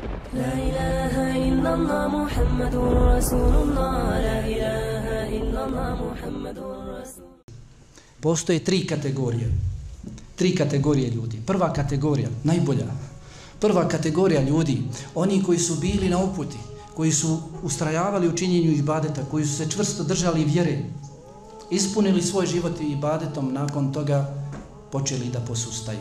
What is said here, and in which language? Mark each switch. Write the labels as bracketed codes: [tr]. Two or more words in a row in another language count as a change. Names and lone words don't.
[ar] لا إله إلا الله محمد رسول الله. لا إله إلا الله محمد رسول الله. [bs] Postoje tri kategorije ljudi. Prva kategorija, najbolja. Prva kategorija ljudi, oni koji su bili na uputi, koji su ustrajavali u činjenju ibadeta, koji su se čvrsto držali vjere, ispunili svoj život ibadetom, nakon toga počeli da posustaju.